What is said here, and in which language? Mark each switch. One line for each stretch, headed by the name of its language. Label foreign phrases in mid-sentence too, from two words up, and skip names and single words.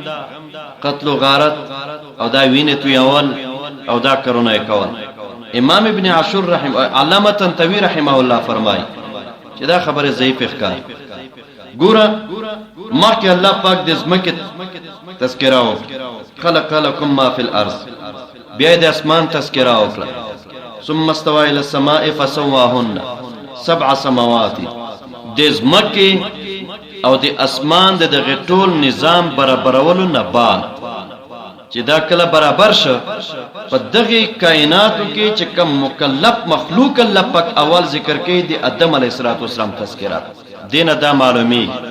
Pashto: قتل و غارت او دا وینه تویول او دا کرونه کول امام ابن عاشور رحم علامه تنتوی
Arabic: رحمه الله
Pashto: فرمای چې دا خبره ضعیف ښکار ګوره مخکې الله پاک د زمکه تذکرہ وکړه
Arabic: خلق لكم ما فی
Pashto: الارض بیا د اسمان تذکرہ وکړه
Arabic: ثم استوى الى السماء فسواهن 7 سماوات
Pashto: د زمکه او د اسمان د غټول نظام برابرولو نه بعد چې دا کله برابر شو په دغه کائناتو کې چې کوم مکلف مخلوق الله پاک اول ذکر کوي د آدم
Arabic: علیه السلام
Pashto: تذکرہ دینه دا معلومی